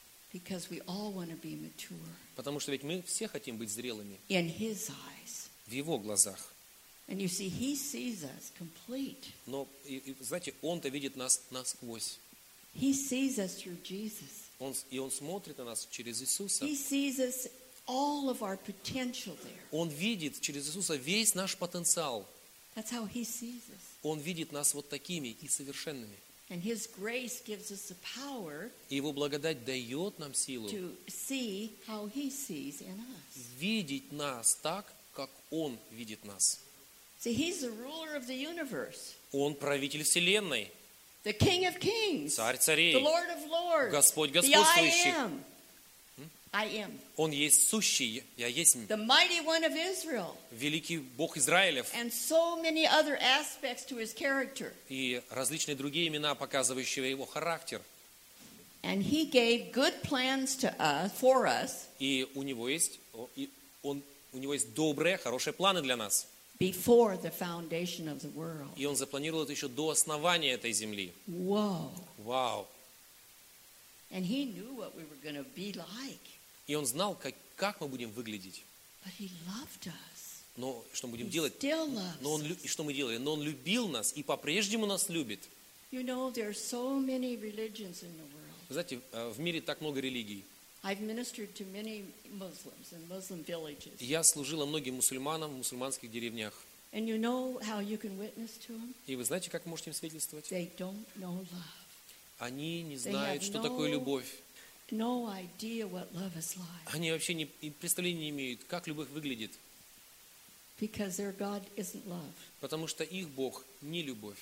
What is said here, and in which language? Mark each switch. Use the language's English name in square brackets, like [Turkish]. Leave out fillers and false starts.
[English] Because we all want to be mature. [Russian] Потому что ведь мы все хотим быть зрелыми. [English] In His eyes. [Russian] В Его глазах. [English] And you see, He sees us complete. [Russian] Но знаете, Он-то видит нас насквозь. [English] He sees us through Jesus. [Russian] Он смотрит на нас через Иисуса. [English] He sees us all of our potential there. [Russian] Он видит через Иисуса весь наш потенциал. [English] That's how He sees us. [Russian] Он видит нас вот такими и совершенными. [English] And His grace gives us the power. [Russian] Его благодать дает нам силу. [English] To see how He sees in us. [Russian] Видеть нас так, как Он видит нас. [English] See, He's the ruler of the universe. [Russian] Он правитель вселенной. [English] The King of Kings. [Russian] Царь царей. [English] The Lord of Lords. [Russian] Господь господствующий. [English] The I am. I am. [Russian] Он есть сущий. Я есть. [English] The mighty one of Israel. [Russian] Великий Бог Израилев. [English] And so many other aspects to His character. [Russian] И различные другие имена, показывающие Его характер. [English] And he gave good plans to us, for us. [Russian] И у него есть, он, у него есть добрые, хорошие планы для нас. [English] Before the foundation of the world. [Russian] И он запланировал это еще до основания этой земли. [English] Wow. Wow. And he knew what we were going to be like. [Russian] И он знал, как мы будем выглядеть. [English] But he loved us. [Russian] Но что мы будем делать? Но он и что мы делали? Но он любил нас и по-прежнему нас любит. [English] You know, there are so many religions in the world. [Russian] Знаете, в мире так много религий. [English] I've ministered to many Muslims in Muslim villages. [Russian] Я служила многим мусульманам в мусульманских деревнях. [English] And you know how you can witness to them? [Russian] И вы знаете, как можете им свидетельствовать? [English] They don't know love. [Russian] Они не знают, что такое любовь. [English] No idea what love is like. [Russian] Они вообще не представления не имеют, как любовь выглядит. [English] Because their God isn't love. [Russian] Потому что их Бог не любовь.